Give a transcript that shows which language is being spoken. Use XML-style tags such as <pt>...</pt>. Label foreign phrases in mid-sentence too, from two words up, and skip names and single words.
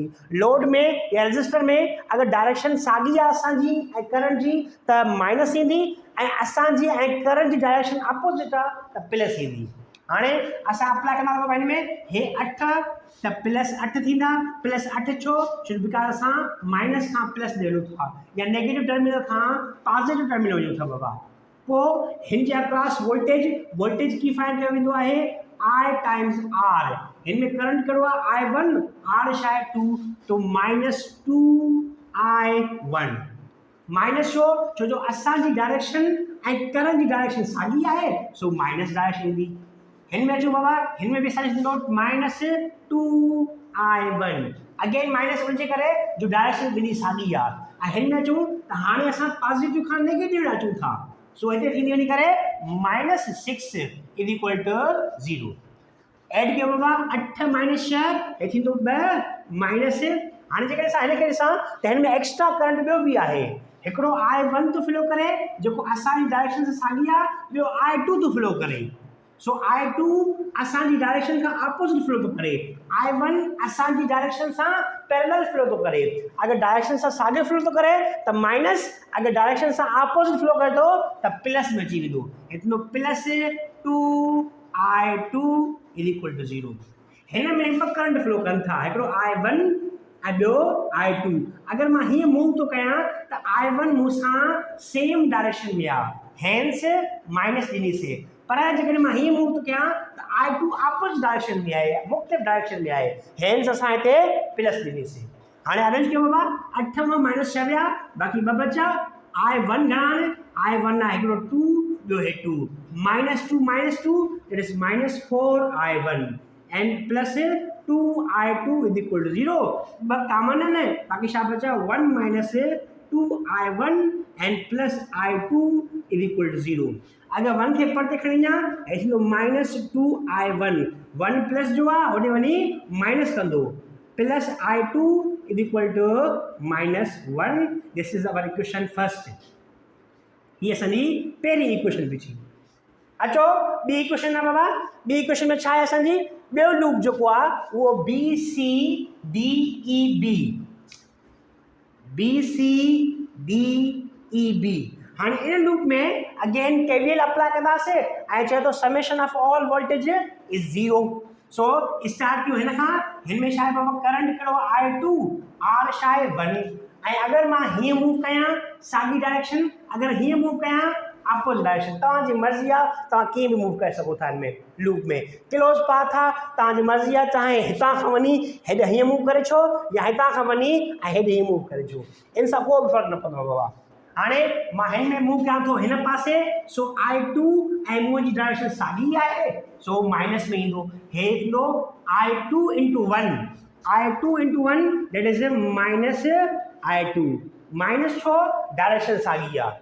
<sd>लोड में या रजिस्टर में अगरि डायरेक्शन साॻी आहे असांजी ऐं करंट जी त माइनस ईंदी, ऐं असांजी ऐं करंट जी डायरेक्शन अपोजिट आहे त प्लस ईंदी। हाणे असां अप्लाई कंदा हिन में हे 8 त प्लस 8 थींदा। प्लस 8 छो बिकॉज असां माइनस खां प्लस ॾियूं था या</sd> <en>negative terminal</en> <sd>खां</sd> <en>positive terminal</en> <sd>वञूं था बाबा। पोइ हिन जे अक्रॉस वोल्टेज की फाइंड कयो वेंदो आहे</sd> <en>I times R.</en> <sd>हिन में करंट कहिड़ो आहे I1, R छा आहे 2, तो -2I1। माइनस छो जो असांजी डायरेक्शन ऐं करंट जी डायरेक्शन साॻी आहे, सो माइनस डायरेक्शन ईंदी। हिन में अचूं बाबा, हिन में बि असांखे थींदो -2I1। अगेन माइनस वञे करे जो डायरेक्शन ॿिन्ही साॻी आहे। ऐं हिन में अचूं त हाणे असां पॉजिटिव खां नेगेटिव अचूं था, सो हिते थींदी वञी करे -6</sd> <en>is equal to</en> <sd>0। एड कयो बाबा, 8 - 6 हे थींदो 2 माइनस। हाणे जेकॾहिं असां हिनखे ॾिसां त हिन में</sd> <en>extra current</en> <sd>ॿियो बि आहे। हिकिड़ो I1 थो फ्लो करे जेको असांजी डायरेक्शन सां साॻी आहे, ॿियो I2 थो फ्लो करे। सो I2 असांजी डायरेक्शन खां अपोजिट फ्लो थो करे, I1 असांजी डायरेक्शन सां</sd> <en>parallel flow</en> <sd>थो करे। अगरि डायरेक्शन सां साॻियो फ्लो थो करे त माइनस, अगरि डायरेक्शन सां</sd> <en>opposite flow</en> <sd>करे थो त प्लस में अची वेंदो।</sd> <en>हिते +2I2 is equal to 0.</en> <sd>हिन में ॿ करंट फ्लो कनि था, हिकिड़ो I1 ऐं ॿियो I2। अगरि मां हीअं मूव थो कयां त I1 मूंसां</sd> <en>same direction</en> <sd>में आहे, हैंस माइनस ॾिनीसीं। पर जेकॾहिं मां हीअं मूव थो कयां त I2</sd> <en>opposite direction</en> <sd>में आहे, मुख़्तलिफ़ डायरेक्शन में आहे, हैंस असां हिते प्लस ॾिनीसीं। हाणे अरेंज कयो बाबा, 8 मां -6 विया, बाक़ी 2 बचा। I1 घणा आहिनि, I1 आहे हिकिड़ो 2, ॿियो हे 2, -2</sd> <en>that is -4I1 and plus 2I2 is equal to 0।</en> <sd>2 कॉमन है, बाकी छा बचा 1 -</sd> <en>2I1 and plus I2 is equal to 0।</en> <sd>अगर 1 खे परते खणी वञा ऐं -2I1, 1 प्लस जो आहे होॾे वञी माइनस कंदो,</sd> <en>प्लस I2 is equal to -1। this is our equation first.</en> <sd>ये असांजी पहिरीं इक्वेशन बि थी। अचो ॿी इक्वेशन आहे बाबा। ॿी इक्वेशन में छा आहे असांजी, ॿियो लूप जेको आहे उहो BCDEB। हाणे इन लूप में</sd> <en>again KVL apply</en> <sd>कंदासीं ऐं चए थो</sd> <en>summation of all voltage is 0.</en> <sd>सो स्टार्ट कयूं हिन खां। हिन में छा आहे बाबा, करंट कहिड़ो I2, R छा आहे 1, अगर मैं हीअं मूव कयां साॻी डायरेक्शन, अगर हीअं मूव कयां</sd> <en>opposite direction,</en> <sd>तव्हांजी मर्ज़ी आहे, तव्हां कीअं बि मूव करे सघो था हिन में लूप में।</sd> <en>close path</en> <sd>आहे, तव्हांजी मर्ज़ी आहे, चाहे हितां खां वञी हेॾे हीअं मूव करे छो या हितां खां वञी ऐं हेॾे हीअं मूव करे छो, इन सां को बि फ़र्क़ु न पवंदो बाबा। हाणे मां हिन में मूव कयां थो हिन पासे, सो I2 ऐं मुंहिंजी डायरेक्शन साॻी आहे, सो माइनस में ईंदो, हे ईंदो I2 × 1, I2 × 1</sd> <en>that is minus I2,</en> <sd>माइनस छो डायरेक्शन साॻी आहे।</sd>